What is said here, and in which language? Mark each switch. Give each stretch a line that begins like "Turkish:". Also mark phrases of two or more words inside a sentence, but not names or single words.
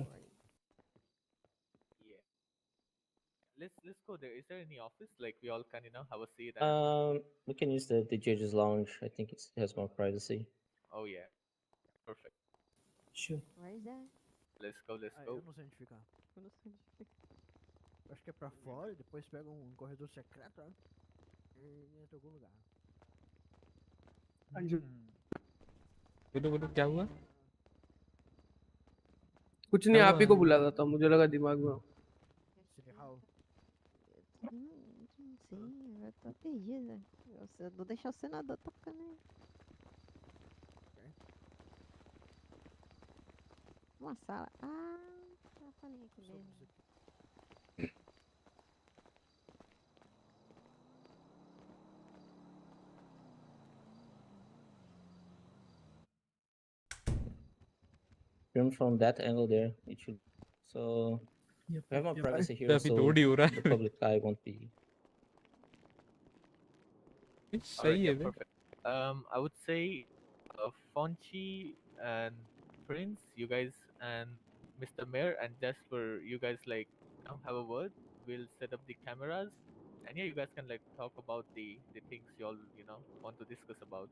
English: Don't worry. Yeah. Let's go there. Is there any office like we all can have a seat? And, We can use the judge's lounge. I think it has more privacy. oh yeah, perfect. Sure. Where is that? Let's go.
Portuguese: Eu não sei onde ficar. Eu não sei onde fica. Eu acho que é pra fora e depois pega um corredor secreto, né? E entra em algum lugar.
Hindi: बोलो क्या हुआ कुछ नहीं, आप ही को बुला रहा था, मुझे लगा दिमाग में हो। City Hall.
Portuguese: Não sei, eu tô perdida. Eu vou deixar o senador tocando aí. Uma sala. Ah, tá falinha aqui mesmo.
English: Film from that angle there. It should. So Yep. we have more yep. privacy here,
Hindi: अभी
English: so
Hindi: थोड़ी हो रहा
English: the public eye won't be.
Hindi: है
English: Alright,
Hindi: सही
English: yeah,
Hindi: है बे
English: perfect. I would say, Fonchi and Prince, you guys, and Mr. Mayor and Jasper, you guys have a word. We'll set up the cameras, and yeah, you guys can talk about the things you all want to discuss about.